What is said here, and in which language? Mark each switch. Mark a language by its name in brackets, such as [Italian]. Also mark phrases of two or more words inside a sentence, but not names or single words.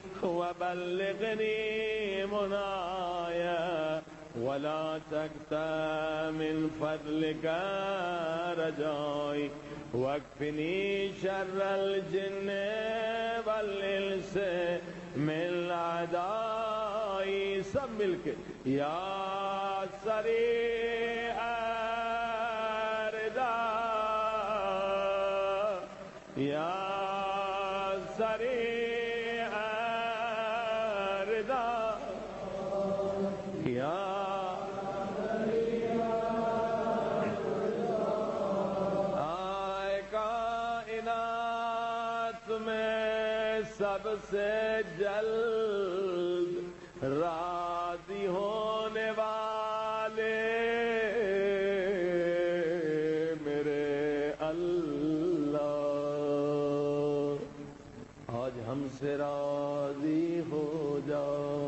[Arabic] وبلغني منايا ولا تقطع من فضلك رجائي واكفني شر الجن والانس من اعدائي [Urdu] سب مل کے [Arabic] یا سریع رضا یا سریع رضا یا [Urdu] سب سے جلد راضی ہونے والے میرے اللہ آج ہم سے راضی ہو جاؤ.